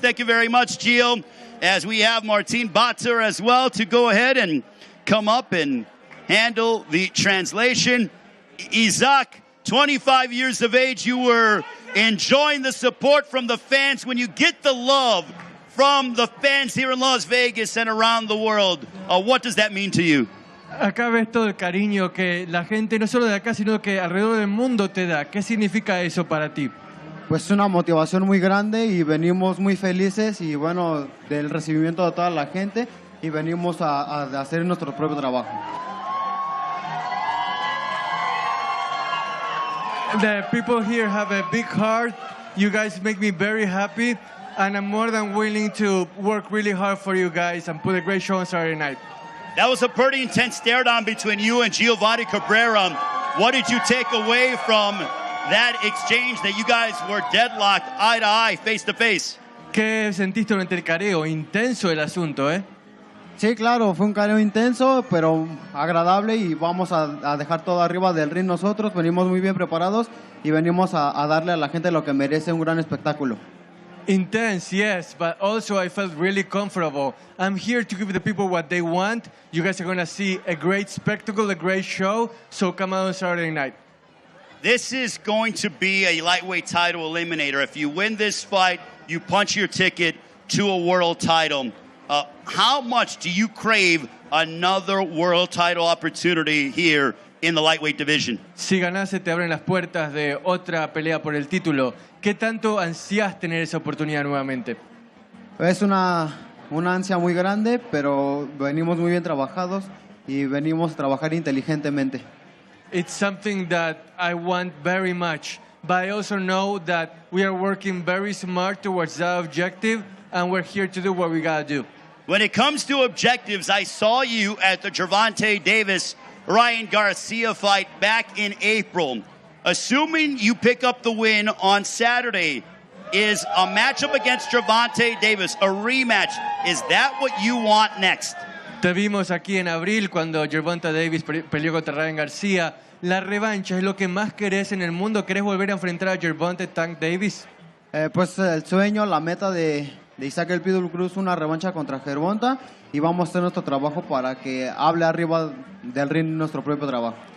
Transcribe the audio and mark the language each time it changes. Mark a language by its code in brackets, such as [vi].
[en] Thank you very much, Gio, as we have Martin Batzer as well to go ahead and come up and handle the translation. Isaac, 25 years of age, you were enjoying the support from the fans. When you get the love from the fans here in Las Vegas and around the world, what does that mean to you? [es] Acá ves todo el cariño que la gente, no solo de acá, sino que alrededor del mundo te da. ¿Qué significa eso para ti? Pues una motivación muy grande y venimos muy felices y bueno, del recibimiento de toda la gente y venimos a hacer nuestro propio trabajo. [en] The people here have a big heart. You guys make me very happy, and I'm more than willing to work really hard for you guys and put a great show on Saturday night. That was a pretty intense stare-down between you and Giovanni Cabrera. What did you take away from that exchange that you guys were deadlocked eye to eye, face to face? [es] ¿Qué sentiste durante el careo? Intenso el asunto, ¿eh? Sí, claro, fue un careo intenso, pero agradable y vamos a dejar todo arriba del ring nosotros. Venimos muy bien preparados y venimos a darle a la gente lo que merece, un gran espectáculo. [en] Intense, yes, but also I felt really comfortable. I'm here to give the people what they want. You guys are going to see a great spectacle, a great show, so come out on Saturday night. This is going to be a lightweight title eliminator. If you win this fight, you punch your ticket to a world title. How much do you crave another world title opportunity here in the lightweight division? [es] Si ganás, se te abren las puertas de otra pelea por el título. ¿Qué tanto ansías tener esa oportunidad nuevamente? Es una ansia muy grande, pero venimos muy bien trabajados y venimos a trabajar inteligentemente. [en] It's something that I want very much, but I also know that we are working very smart towards that objective, and we're here to do what we gotta do. When it comes to objectives, I saw you at the Gervonta Davis Ryan Garcia fight back in April. assuming you pick up the win on Saturday, is a matchup against Gervonta Davis, a rematch. Is that what you want next? [es] Te vimos aquí en abril cuando Gervonta Davis peleó contra Ryan García. La revancha es lo que más querés en el mundo. ¿Querés volver a enfrentar a Gervonta Tank Davis? Pues el sueño, la meta de Isaac el Pitbull Cruz, una revancha contra Gervonta, y vamos a hacer nuestro trabajo para que hable arriba del ring nuestro propio trabajo.